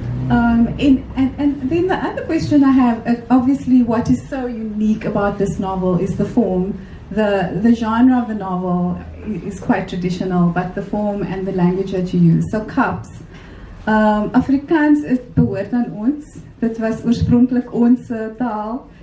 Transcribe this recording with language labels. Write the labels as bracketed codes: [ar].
[en] And then the other question I have, obviously what is so unique about this novel is the form. The genre of the novel is quite traditional, but the form and the language that you use. [af] So Kaaps, Afrikaans behoort aan ons. Dit was oorspronklik ons taal.